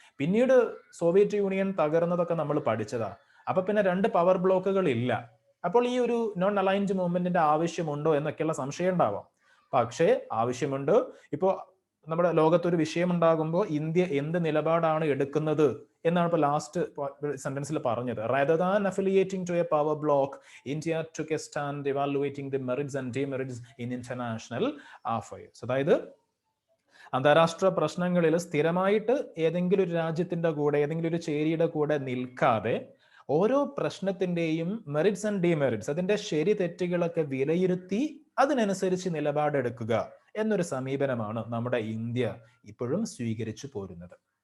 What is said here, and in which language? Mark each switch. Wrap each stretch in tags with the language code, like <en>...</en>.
<ml>പിന്നീട് Soviet union തകർന്നതൊക്കെ നമ്മൾ പഠിച്ചതാ. അപ്പൊ പിന്നെ 2 പവർ ബ്ലോക്കുകൾ ഇല്ല. അപ്പോൾ ഈ ഒരു നോൺ അലൈൻഡ് മൂവ്മെന്റിന്റെ ആവശ്യമുണ്ടോ എന്നൊക്കെയുള്ള സംശയം ഉണ്ടാവാം. പക്ഷേ ആവശ്യമുണ്ട്. ഇപ്പോൾ നമ്മുടെ ലോകത്തൊരു വിഷയം ഉണ്ടാകുമ്പോൾ ഇന്ത്യ എന്ത് നിലപാടാണ് എടുക്കുന്നത് എന്നാണ് ഇപ്പോൾ ലാസ്റ്റ് സെന്റൻസിൽ പറഞ്ഞത്.</ml> <en>Rather than affiliating to a power bloc, India took a stand evaluating the merits and demerits in international affairs.</en> <ml>അതായത് അന്താരാഷ്ട്ര പ്രശ്നങ്ങളിൽ സ്ഥിരമായിട്ട് ഏതെങ്കിലും ഒരു രാജ്യത്തിന്റെ കൂടെ, ഏതെങ്കിലും ഒരു ചേരിയുടെ കൂടെ നിൽക്കാതെ ഓരോ പ്രശ്നത്തിന്റെയും മെറിറ്റ്സ് ആൻഡ് ഡിമെറിറ്റ്സ്, അതിന്റെ ശരി തെറ്റുകളൊക്കെ വിലയിരുത്തി അതിനനുസരിച്ച് നിലപാടെടുക്കുക എന്നൊരു സമീപനമാണ് നമ്മുടെ ഇന്ത്യ ഇപ്പോഴും സ്വീകരിച്ചു പോരുന്നത്.</ml>